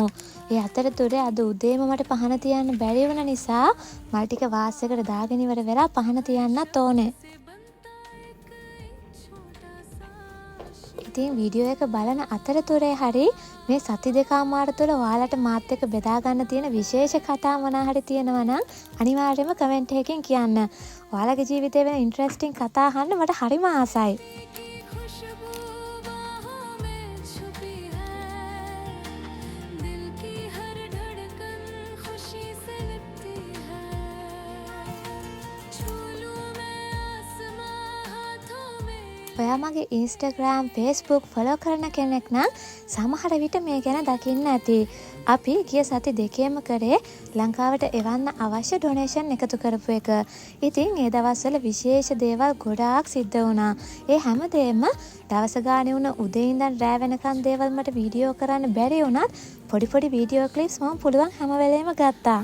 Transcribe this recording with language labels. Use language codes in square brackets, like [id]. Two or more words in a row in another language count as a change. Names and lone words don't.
[si] ඒ අතරතුරේ අද උදේම මට පහන තියන්න බැරි වුණ නිසා මල් ටික වාස් එකට දාගෙන ඉවර වෙලා පහන තියන්නත් ඕනේ. ඉතින් වීඩියෝ එක බලන අතරතුරේ හරි මේ සති දෙකමාර තුළ ඔයාලට මාත් එක්ක බෙදා ගන්න තියෙන විශේෂ කතා මොනවා හරි තියෙනවා නම් අනිවාර්යයෙන්ම කමෙන්ට් එකකින් කියන්න. ඔයාලගේ ජීවිතේ වෙන ඉන්ටරෙස්ටිං කතා අහන්න මට හරිම ආසයි. [hi] खुशबू बाहों में छुपी है दिल की हर धड़कन खुशी से लिपटी है छू लूं मैं आसमां हाथों में [si] ඔයා මගේ Instagram, Facebook ෆලෝ කරන කෙනෙක් නම් සමහර විට මේ ගැන දකින්න ඇති. අපි ගිය සති දෙකේම කරේ ලංකාවට එවන්න අවශ්‍ය ඩොනේෂන් එකතු කරපු එක. ඉතින් ඒ දවස්වල විශේෂ දේවල් ගොඩාක් සිද්ධ වුණා. ඒ හැමදේම දවස ගානේ වුණ උදේ ඉඳන් රෑ වෙනකන් දේවල් මට වීඩියෝ කරන්න බැරි වුණත් පොඩි [en] video clips [si] මම පුළුවන් හැම වෙලේම ගත්තා.